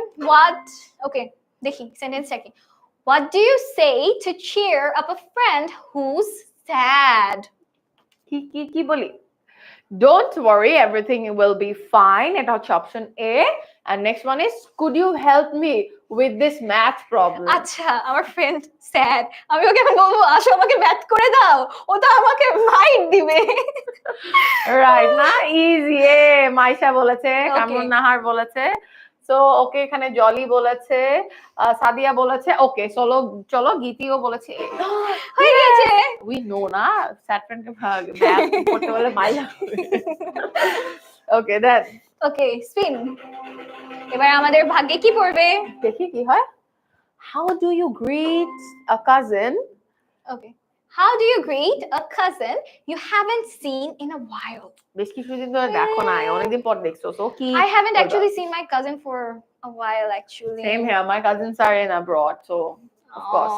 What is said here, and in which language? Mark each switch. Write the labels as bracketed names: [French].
[English] what okay [Bangla] দেখি সেন্টেন্সটা কি [English] what do you say to cheer up a friend who's sad [Bangla] কি বলি? [English] Don't worry, everything will be fine. [Bangla] এটা হচ্ছে option A. [English] And next one is, could you help me with this math problem? [Bangla] আচ্ছা আমার friend sad আমি ওকে এখন বলবো আসো আমাকে ম্যাথ করে দাও ও তো আমাকে মাইট দিবে রাইট না? ইজি এ। মাইশা বলেছে, [English] Okay. [Bangla] কামরুন নাহার বলেছে। সো ওকে, এখানে জলি বলেছে, সাদিয়া বলেছে। ওকে চলো চলো, গীতিও বলেছে A. হয়ে গেছে [English] we know না, [Bangla] স্যাট ফ্রেন্ডকে ম্যাথ করতে বলে মাইলা। [English] okay then [Bangla] ওকে স্পিন এবার আমাদের ভাগ্যে কি পড়বে দেখি কি হয়। [English] How do you greet a cousin? Okay how do you greet a cousin you haven't seen in a while [Bangla] বেশ কিছুদিন ধরে দেখো না, অনেকদিন পর দেখছো। সো কি? [English] I haven't actually seen my cousin for a while actually Same here. My cousins are in abroad, so of course.